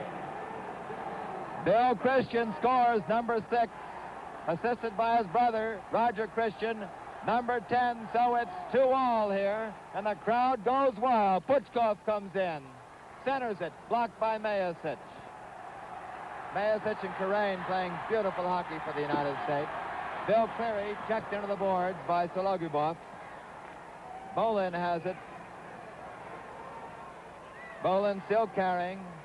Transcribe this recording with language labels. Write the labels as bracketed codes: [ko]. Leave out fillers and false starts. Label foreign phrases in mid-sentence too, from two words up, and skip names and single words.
[en] V.Christian scores, number 6, assisted by his brother, Р.Кристиan, number 10, so it's 2-2 here, and the crowd goes wild. Н.Пучков comes in, centers it, blocked by Meyasich. Meyasich and K.Rейн playing beautiful hockey for the United States. U.Kliri checked into the boards by Н.Сологубов. Ю.Баулин has it. Ю.Баулин still carrying.